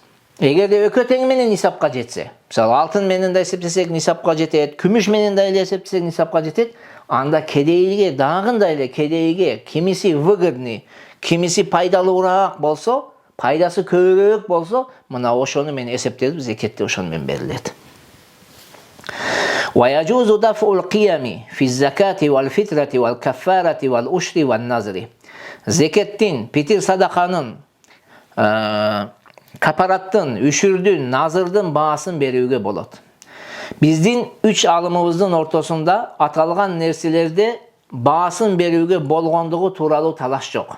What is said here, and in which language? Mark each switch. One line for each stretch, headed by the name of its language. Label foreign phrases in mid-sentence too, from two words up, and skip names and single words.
Kyrgyz: Эгерде экөө тең менен нисапка жетсе, мисалы алтын менен да эсептесек нисапка жетет, күмүш менен да эле эсептесек нисапка жетет, анда кедейге дагында эле кедейге кимиси выгодный, кимиси пайдалуураак болсо, пайдасы көбүрөөк болсо, мына ошону менен эсептелип зекетте ошону менен берилет.
Arabic: ويجوز دفع القيم في الزكاة والفطرة والكفارة والعشر والنذر.
Kyrgyz: Zekеттин, питир садаканын, капараттын, үшүрдүн, назырдын баасын берүүгө болот. Биздин 3 алымыбыздын ортосунда аталган нерселерде баасын берүүгө болгондугу тууралуу талаш жок.